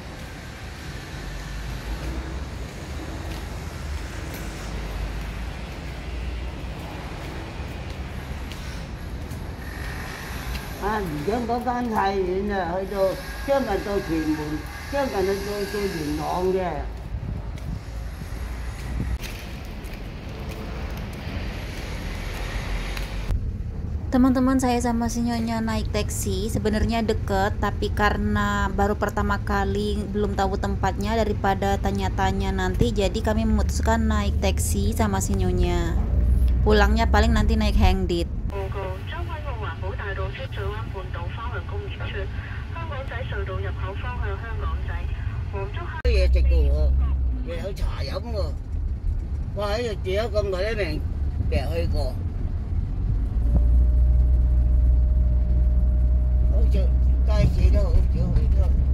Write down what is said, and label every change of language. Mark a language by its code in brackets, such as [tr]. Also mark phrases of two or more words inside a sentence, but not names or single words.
[yue] 啊！唔想嗰間太遠啦，去到將近到屯門，將近到元朗嘅。 [id] Teman-teman, saya sama si Nyonya naik taksi. Sebenarnya deket, tapi karena baru pertama kali belum tahu tempatnya, daripada tanya-tanya nanti, jadi kami memutuskan naik taksi sama si Nyonya. Pulangnya paling nanti naik Hengdit. [yue] 嘢食嘅喎，又有茶飲喎。哇！喺度住咗咁耐都未去過，好似街市都好少去咗。